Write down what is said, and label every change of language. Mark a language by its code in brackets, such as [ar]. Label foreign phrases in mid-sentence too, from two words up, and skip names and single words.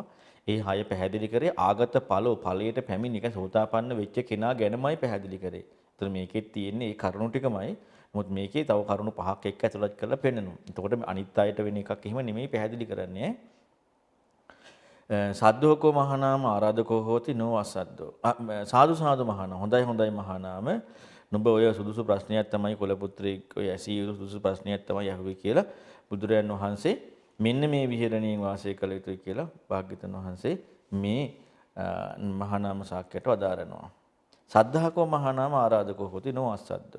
[si] ඒ 6 පැහැදිලි කරේ ආගත ඵලයට පැමිණ එක සෝතාපන්න වෙච්ච කෙනා ගැනමයි පැහැදිලි කරේ. ඒතර මේකෙත් තියෙන්නේ ඒ කරුණු ටිකමයි. නමුත් මේකේ තව කරුණු 5ක් එක්ක ඇතුළත් කරලා පෙන්නනවා. එතකොට අනිත් අයට වෙන එකක් එහෙම නෙමෙයි පැහැදිලි කරන්නේ. [pi] සද්දෝකෝ මහානාම ආරාධකෝ හෝති නෝ අසද්දෝ. සාදු සාදු මහානාම. හොඳයි මහානාම. [si] නුඹ ඔය සුදුසු ප්‍රශ්නයක් තමයි කුල පුත්‍රයෙක් ඔය ඇසී යුතු සුදුසු ප්‍රශ්නයක් තමයි අහුවේ කියලා බුදුරයන් වහන්සේ මෙන්න මේ විහෙරණියෙන් වාසය කළ යුතුයි කියලා භාග්‍යවතුන් වහන්සේ මේ මහානාම ශාක්‍යයට වදාරනවා. [pi] සද්ධාකෝ මහානාම ආරාධකෝ හෝති නෝ අසද්දෝ.